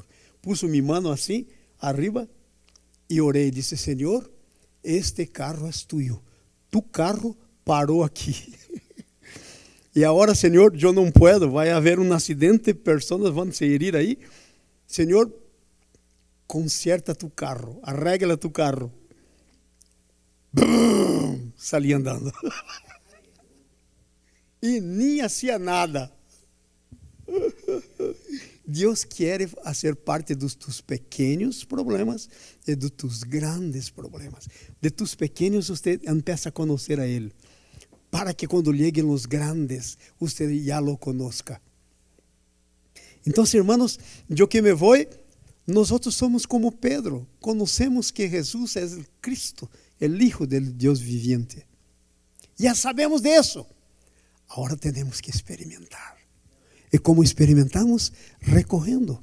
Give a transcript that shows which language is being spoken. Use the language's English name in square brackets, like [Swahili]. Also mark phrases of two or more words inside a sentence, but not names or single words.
[Portuguese] Puso minha mão assim, arriba, e orei. Disse, Senhor, este carro é tuyo. Tu carro parou aqui. E agora, Senhor, eu não puedo. Vai haver um acidente, pessoas vão se herir aí. Senhor, conserta tu carro. [Spanish] Arregla tu carro. Bum, salí andando. [Portuguese] E nem [Spanish] hacía nada. [Portuguese] Deus quer fazer parte dos tus pequenos problemas e dos tus grandes problemas. De tus pequenos, você empieza a conhecer a Ele, para que quando lleguen os grandes, você já [Spanish] lo conozca. [Portuguese] Então, hermanos, eu que me vou, nós somos como Pedro, conhecemos que Jesus é o Cristo, o [Spanish] Hijo del [Portuguese] Deus viviente. Já sabemos disso. Agora temos que experimentar. E como experimentamos? Recorrendo.